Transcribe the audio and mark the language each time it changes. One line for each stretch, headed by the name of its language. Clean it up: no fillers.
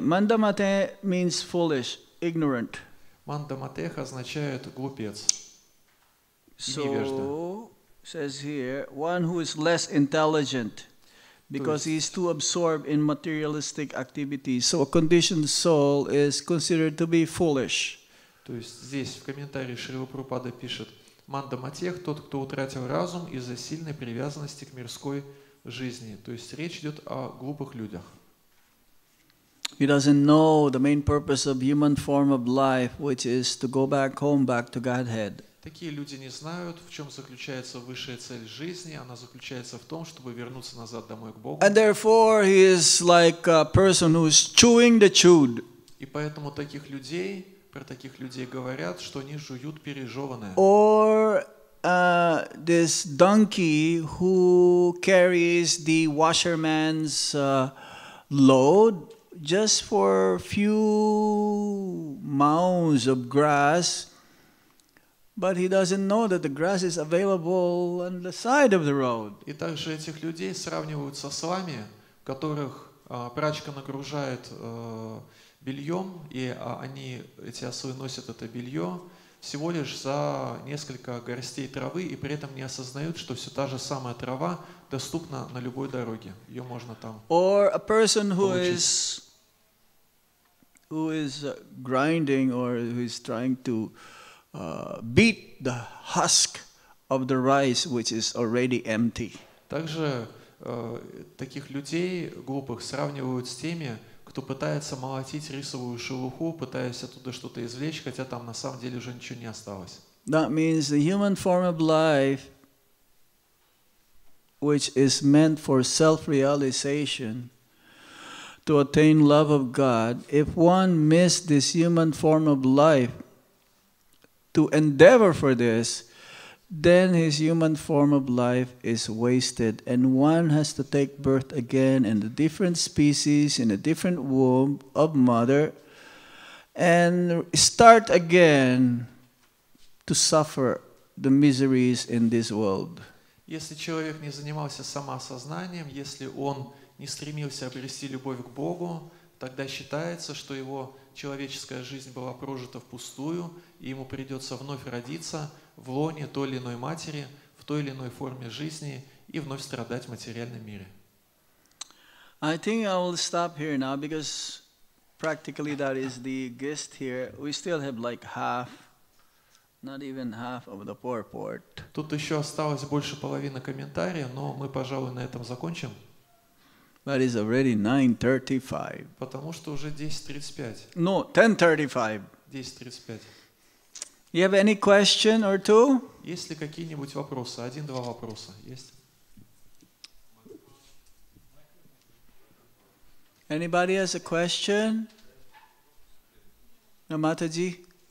English: Mandamate means foolish, ignorant.
Russian: Мандаматех означает глупец и невежда.
English: So, says here, one who is less intelligent because he is too absorbed in materialistic activities. So a conditioned soul is considered to be foolish.
Russian: То есть здесь в комментарии Шрила Прабхупада пишет, Мандаматех, тот, кто утратил разум из-за сильной привязанности к мирской жизни. То есть речь идет о глупых людях.
English: He doesn't know the main purpose of human form of life, which is to go back home, back to Godhead.
Russian: Такие люди не знают, в чем заключается высшая цель жизни. Она заключается в том, чтобы вернуться назад домой к Богу.
English: And therefore, he is like a person who is chewing the chewed.
Russian: И поэтому про таких людей говорят, что они жуют пережеванное.
English: Or this donkey who carries the washerman's load just for few mounds of grass, but he doesn't know that the grass is available on the side of the road.
Russian: И также этих людей сравнивают со слами, которых прачка нагружает бельем, и эти ослы носят это белье всего лишь за несколько горстей травы, и при этом не осознают, что все та же самая трава доступна на любой дороге. Ее можно там
English: Or a person who
Russian: получить.
English: is grinding, or who is trying to beat the husk of the rice, which is already empty.
Russian: Также таких людей глупых сравнивают с теми, кто пытается молотить рисовую шелуху, пытаясь оттуда что-то извлечь, хотя там на самом деле уже ничего не осталось.
English: That means the human form of life, which is meant for self-realization, to attain love of God, if one missed this human form of life to endeavor for this, then his human form of life is wasted, and one has to take birth again in a different species, in a different womb of mother, and start again to suffer the miseries in this world.
Russian: Если человек не занимался самоосознанием, если он не стремился обрести любовь к Богу, тогда считается, что его человеческая жизнь была прожита впустую, и ему придется вновь родиться в лоне той или иной матери, в той или иной форме жизни и вновь страдать в материальном мире.
English: I think I will stop here now, because practically that is the gist here. We still have like half, not even half of the purport.
Russian: Тут еще осталось больше половины комментария, но мы, пожалуй, на этом закончим.
English: But it's already 9:35.
Russian: Потому что уже 10:35.
English: No, 10:35. 10:35. You have any question or two?
Russian: Есть ли какие-нибудь вопросы? Один-два вопроса есть?
English: Anybody has a question? No, Mataji?